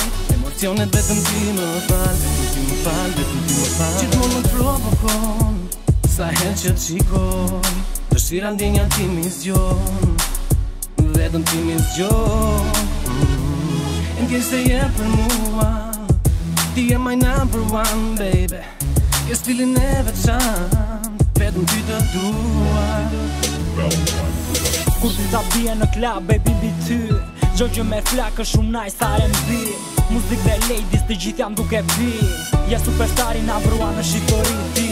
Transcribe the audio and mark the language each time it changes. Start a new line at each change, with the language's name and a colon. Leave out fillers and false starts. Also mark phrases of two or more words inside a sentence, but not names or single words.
Albanian: Emocionet vetëm ti më fal, vetëm ti më fal, vetëm ti më fal. Gjithmonë më provokon, sa herë që të shikoj, dëshira ndjenja ti mi zgjon, vetëm ti mi zgjon. Ndjen se je për mua, ti je
English: my number one, baby.
Albanian: Je stilin e veçantë, vetëm ty të dua. Kur ti ta bie në klab, baby mbi ty, çdo gjë me flakë shumë
English: nice R&B.
Albanian: Muzik dhe ladies të gjithë jam duke pi. Je superstari na vrua në shikori ti.